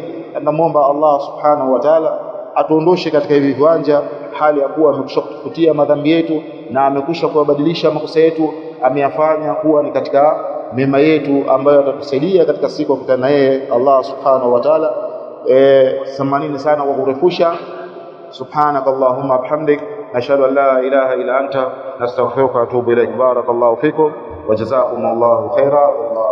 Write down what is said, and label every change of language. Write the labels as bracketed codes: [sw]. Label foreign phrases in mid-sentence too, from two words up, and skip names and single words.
[sw] Namuomba [ar] الله سبحانه وتعالى [sw] atuondoshe katika hivi viwanja hali ya kuwa amekwisha kutufutia madhambi yetu na amekwisha kuwabadilisha makosa yetu, ameyafanya kuwa ni katika mema yetu ambayo atatusaidia katika siku ya kukutana naye [ar] الله سبحانه وتعالى. [sw] Samanini sana kwa kurefusha. [ar] سبحانك اللهم بحمدك نشهد أن لا إله إلا أنت نستغفرك وأتوب إليك. بارك الله فيكم وجزاكم الله خيرا.